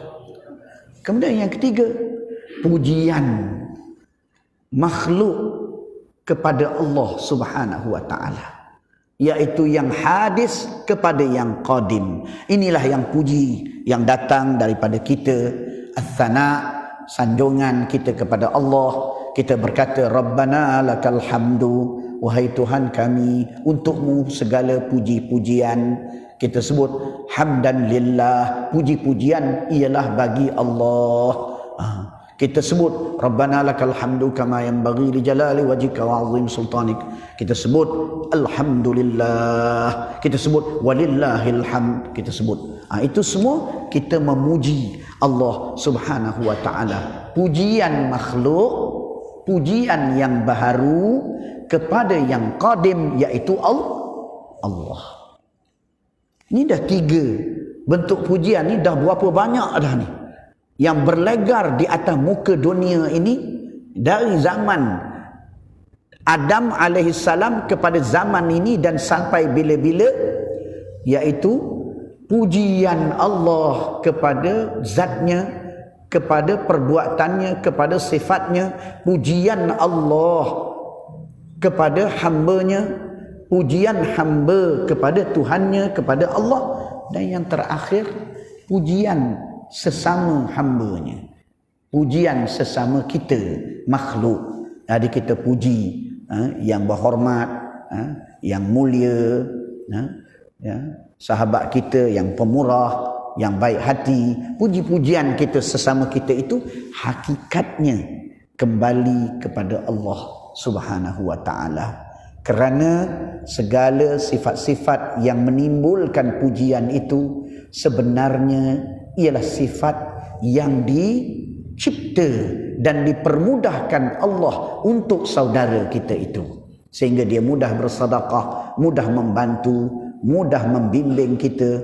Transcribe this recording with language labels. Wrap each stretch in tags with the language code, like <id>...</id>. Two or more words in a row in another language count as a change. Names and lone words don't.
<ms>Kemudian yang ketiga, pujian makhluk kepada Allah</ms> <ar>سبحانه وتعالى,</ar> <ms>iaitu yang hadis kepada yang qadim. Inilah yang puji yang datang daripada kita, as-sana, sanjungan kita kepada Allah. Kita berkata,</ms> <ar>ربنا لك الحمد,</ar> <ms>wahai Tuhan kami, untukmu segala puji-pujian. Kita sebut</ms> <ar>حمدا لله,</ar> <ms>puji-pujian ialah bagi Allah. Kita sebut</ms> <ar>ربنا لك الحمد كما ينبغي لجلال وجهك وعظيم سلطانك.</ar> <ms>Kita sebut alhamdulillah, kita sebut</ms> <ar>ولله الحمد,</ar> <ms>kita sebut. Itu semua kita memuji Allah</ms> <ar>سبحانه وتعالى.</ar> <ms>Pujian makhluk, pujian yang baharu kepada yang qadim, iaitu Allah. Ni dah 3 bentuk pujian ni, dah berapa banyak dah ni yang berlegar di atas muka dunia ini dari zaman Adam alaihissalam kepada zaman ini dan sampai bila-bila, iaitu pujian Allah kepada zatnya, kepada perbuatannya, kepada sifatnya, pujian Allah kepada hambanya, pujian hamba kepada Tuhannya, kepada Allah, dan yang terakhir pujian sesama hambanya, pujian sesama kita makhluk. Ada kita puji yang berhormat, yang mulia, sahabat kita yang pemurah, yang baik hati. Puji-pujian kita sesama kita itu hakikatnya kembali kepada Allah</ms> <ar>سبحانه وتعالى.</ar> <ms>Kerana segala sifat-sifat yang menimbulkan pujian itu sebenarnya ialah sifat yang dicipta dan dipermudahkan Allah untuk saudara kita itu, sehingga dia mudah bersedekah, mudah membantu, mudah membimbing kita.</ms>